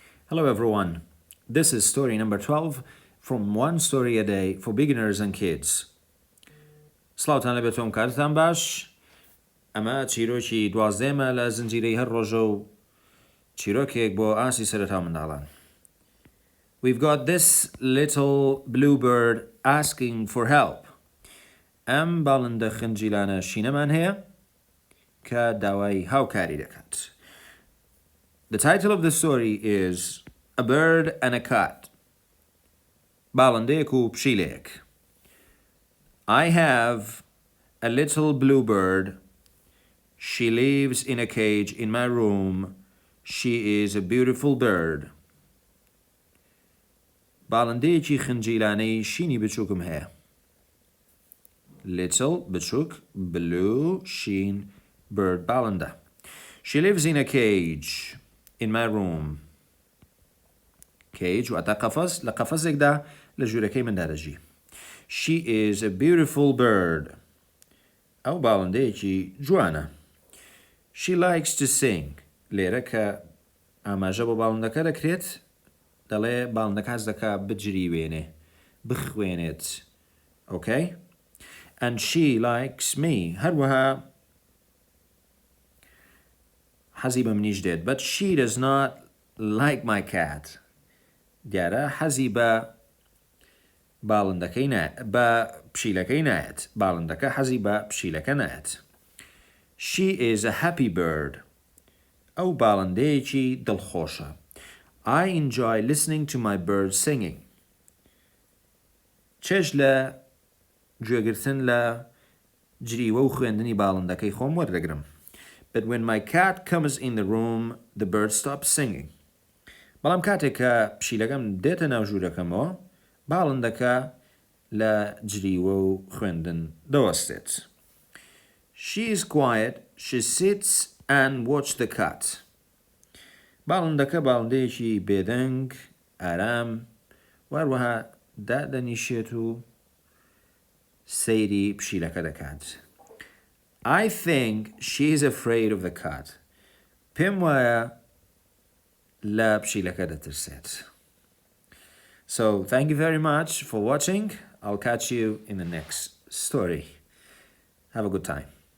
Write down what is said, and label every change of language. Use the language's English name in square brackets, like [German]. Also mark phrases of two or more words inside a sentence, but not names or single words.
[English] Hello everyone, this is story number 12 from One Story a Day for Beginners and Kids. [Central Kurdish] سڵاوتان لەبێتۆم کارتان باش. ئەمە چیرۆکی دوازدەمە لە زنجیرەی هەر ڕۆژە و چیرۆکێک بۆ ئاسی سەرەتا منداڵان. [English] We've got this little bluebird asking for help. [Central Kurdish] ئەم باڵندە خنجیلانە شینەمان هەیە کە داوای هاوکاری دەکات. [English] The title of the story is A Bird and a Cat. [Central Kurdish] باڵندەیەک و پشیلەیەک. [English] I have a little bluebird. She lives in a cage in my room. She is a beautiful bird. [Central Kurdish] باڵندەیەکی خنجیلانەی شینی بچووکم هەیە. [English] Little بچووک blue شین bird باڵندە. She lives in a cage in my room. [Central Kurdish] Cage واتە قەفەس لە قەفەسێکدا لە ژوورەکەی مندا دەژی. [English] She is a beautiful bird. [Central Kurdish] ئەو باڵندەیەکی جوانە. [English] She likes to sing. [Central Kurdish] لێرە کە ئاماژە بۆ باڵندەکە دەکرێت دەڵێ باڵندەکە حەز دەکا بجریوێنێ بخوێنێت. [English] Okay? And she likes me. [Central Kurdish] هەروەها حەزی بە منیش دێت. But she does not like my cat. دیارە حەزی بە باڵندەکەی بە پشیلەکەی نایەت. باڵندەکە حەزی بە پشیلەکە نایەت. [English] She is a happy bird. [Central Kurdish] ئەو باڵندەیەکی دڵخۆشە. [English] I enjoy listening to my bird singing. [Central Kurdish] چێژ لە گوێگرتن لە جریوە و خوێندنی باڵندەکەی خۆم وەردەگرم. [English] But when my cat comes in the room, the bird stops singing. [Central Kurdish] بەڵام کاتێک کە پشیلەکەم دێتە ناو ژوورەکەمەوە باڵندەکە لە جریوە و خوێندن دەوەستێت. [English] She is quiet. She sits and watches the cat. [Central Kurdish] باڵندەکە باڵندەیەکی بێدەنگ ئارام وەروەها دادەنیشێت و سەیری پشیلەکە دەکات. [English] I think she is afraid of the cat. [Central Kurdish] پێم وایە لە پشیلەکە دەترسێت. [English] So thank you very much for watching. I'll catch you in the next story. Have a good time.